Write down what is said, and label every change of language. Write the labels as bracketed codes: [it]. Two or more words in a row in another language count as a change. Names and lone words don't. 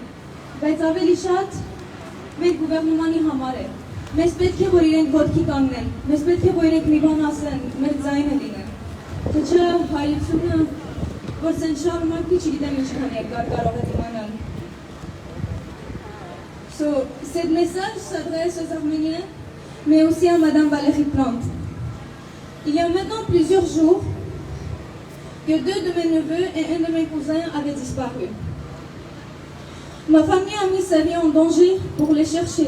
[hy] բայց ավելի շատ մեր գուվերնումանի համար է։ Մեզ պետք է, որ իրենք ոտքի կանգնեն, մեզ պետք է, որ իրենք մի բան ասեն, մեր ձայնը լինեն։ Թե չէ հայությունը, որ սեն շարունակվի, չգիտեմ ինչքան երկար կարող է դիմանալ։ [fr] Cette message s'adresse aux Arméniens, mais aussi à Madame Valérie Plante. Il y a maintenant plusieurs jours que 2 de mes neveux et un de mes cousins avaient disparu. Ma famille a mis sa vie en danger pour les chercher.